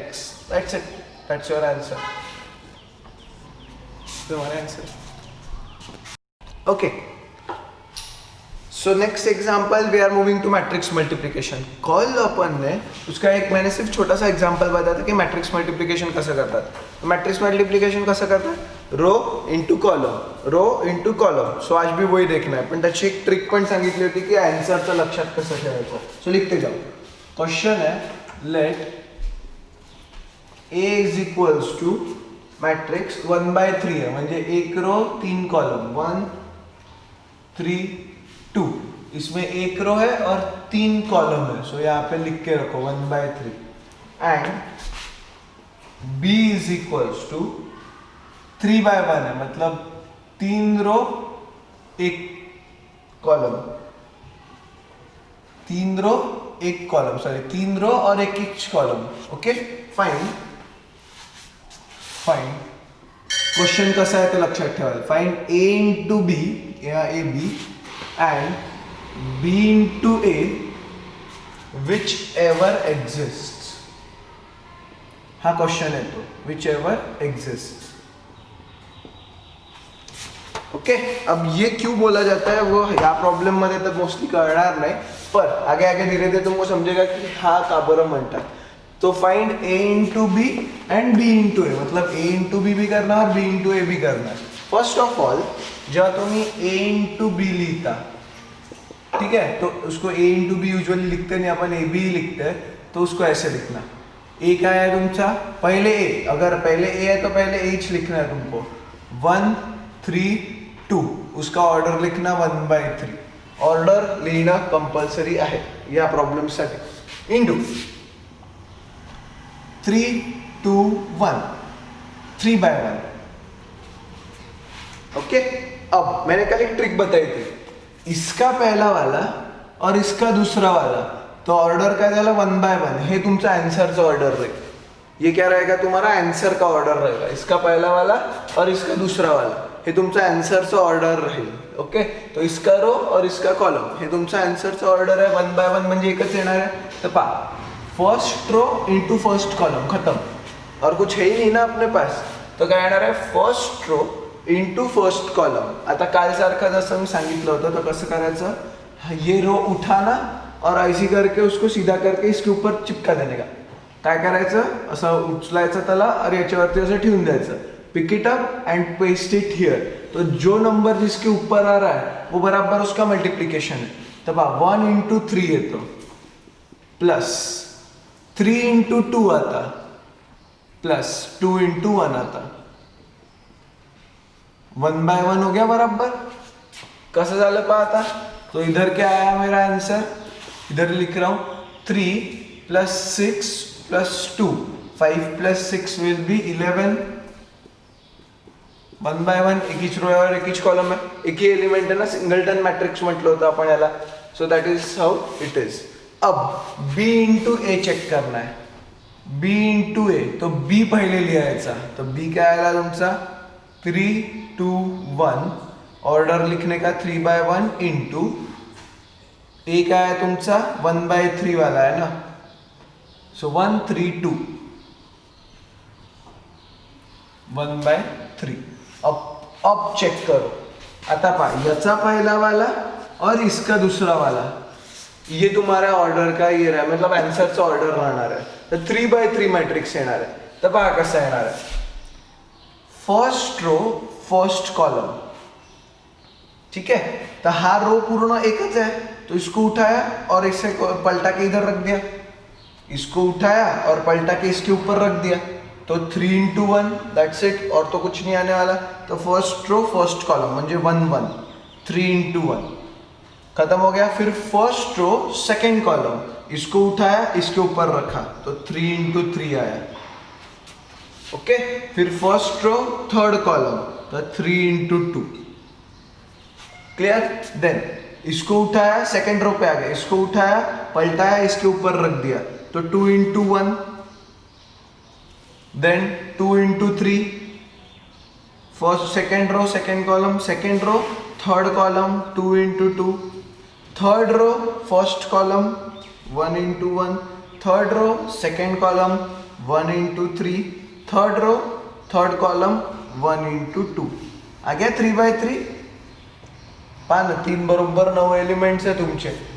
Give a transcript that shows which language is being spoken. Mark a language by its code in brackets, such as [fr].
[en] x, that's it, that's your answer, [hi] तुम्हारा answer. [en] Okay, so next example we are moving to matrix multiplication. [hi] कल अपन ने उसका एक मैंने सिर्फ छोटा सा एग्जाम्पल बताया था की [mr] मॅट्रिक्स मल्टिप्लिकेशन कसं करतात. मॅट्रिक्स मल्टिप्लिकेशन कसं करतात, रो इंटू कॉलम. [hi] सो आज भी वही देखना है, [mr] पण त्याची एक ट्रिक पण सांगितली होती की आन्सरचं लक्षात कसं ठेवायचं. [hi] सो लिखते जाऊ. क्वेश्चन है late A is equals two matrix 1/3 है, [mr] म्हणजे 1 रो 3 कॉलम [hi] 1 3 2. इसमें 1 रो है और 3 कॉलम है. सो यहाँ पे लिख के रखो 1/3 and B is equals to 3/1 है, मतलब 3 रो 1 कॉलम 3 रो 1 कॉलम सॉरी 3 रो और 1 each column. [en] Okay fine. [mr] Question कसा आहे ते लक्षात ठेवायला. [en] Find A into B या AB and B into A whichever exists. [hi] हा क्वेश्चन है तो whichever exists. ओके अब ये क्यों बोला जाता है वो [mr] या प्रॉब्लेम मध्ये तर मोस्टली कळणार नाही, [hi] पर आगे आगे धीरे धीरे तुमको समझेगा कि [mr] हा का बरं म्हणतात. [hi] तो find A into B and B into ए, मतलब A इंटू बी भी करना और B इंटू ए भी करना. फर्स्ट ऑफ ऑल जब तुम्ही A इंटू बी लिखता, ठीक है, तो उसको A इंटू बी यूजुअली लिखते नहीं, अपन ए बी लिखते हैं, तो उसको ऐसे लिखना. A क्या है तुमचा, पहले A, अगर पहले A है तो पहले H लिखना है तुमको. 1 3 2 उसका ऑर्डर लिखना 1/3. [mr] ऑर्डर लिहिणं कंपल्सरी आहे या प्रॉब्लेमसाठी. [hi] इंटू 3 2 1 3/1. ओके अब मैंने कल एक ट्रिक बताई थी, इसका पहला वाला और इसका दूसरा वाला, [mr] तो ऑर्डर काय झाला [hi] 1/1. [mr] हे तुमचा आन्सरचा ऑर्डर रहेगा. [hi] ये क्या रहेगा, तुम्हारा आंसर का ऑर्डर रहेगा. इसका पहला वाला और इसका दूसरा वाला [mr] हे तुमचा आन्सरचा ऑर्डर राहील. ओके तो इसका रो और इसका कॉलम हे तुमचा आन्सरचा ऑर्डर आहे. 1/1 म्हणजे एकच येणार आहे. तर पहा first rho into first column खत्म, [hi] और कुछ है ही नहीं ना अपने पास, [mr] तो काय येणार आहे first rho into first column. आता काल सारखा जसं मी सांगितलं होतं तर कसं करायचं, [hi] ये रो उठाना और ऐसी करके उसको सीधा करके इसके ऊपर चिपका देने का. [mr] काय करायचं, असं उचलायचं त्याला और याच्यावरती असं ठेवून द्यायचं. [en] Pick it up and paste it here. [hi] तो जो नंबर जिसके ऊपर आ रहा है वो बराबर उसका मल्टीप्लिकेशन है. [mr] तो 1 इंटू 3 येतो प्लस 3 इंटू 2 आता प्लस 2 इंटू 1 आता. [hi] 1/1 हो गया बराबर. [mr] कसं झालं पहा आता, [hi] तो इधर क्या आया मेरा आंसर, इधर लिख रहा हूं 3 + 6 + 2 5 + 6 विल बी 11. [mr] 1/1 एक हीच रो और एक हीच कॉलम है, एक ही एलिमेंट है ना, सिंगलटन मॅट्रिक्स म्हटलं होतं आपण याला. [en] So that is how it is. [hi] अब B इंटू ए चेक करना है. [mr] B इंटू ए, तो B पहले लिहायचा. [hi] तो B क्या आया तुमचा 3 2 1. ऑर्डर लिखने का 3/1 इंटू ए क्या है तुमचा 1/3 वाला है ना. सो 1 3 2 1/3. अब चेक करो. [mr] आता पहा [hi] याचा पहला वाला और इसका दूसरा वाला, ये तुम्हारा ऑर्डर का ये रहा, [mr] मतलब आंसरचा ऑर्डर राहणार आहे. तर 3/3 मॅट्रिक्स येणार आहे. तर पहा कसं येणार आहे, फर्स्ट रो फर्स्ट कॉलम, [hi] ठीक है. तो हा रो पूर्ण एकच है, तो इसको उठाया और इसे पलटा के इधर रख दिया. इसको उठाया और पलटा के इसके ऊपर रख दिया. तो 3 इंटू 1 दैट्स इट, और तो कुछ नहीं आने वाला. तो फर्स्ट रो फर्स्ट कॉलम म्हणजे 1 1 3 इंटू 1 खत्म हो गया. फिर फर्स्ट रो सेकेंड कॉलम, इसको उठाया इसके ऊपर रखा तो 3 इंटू 3 आया. ओके फिर फर्स्ट रो थर्ड कॉलम तो 3 इंटू 2. क्लियर. देन इसको उठाया सेकेंड रो पे आ गया, इसको उठाया पलटाया इसके ऊपर रख दिया तो 2 into 1. Then 2 into 3. First second row second column, second row third column 2 into 2. Third row first column 1 into 1. Third row second column 1 into 3. Third row third column 1 into 2. आ गया 3/3. [mr] पहा ना 3 बरोबर 9 एलिमेंट्स आहे तुमचे.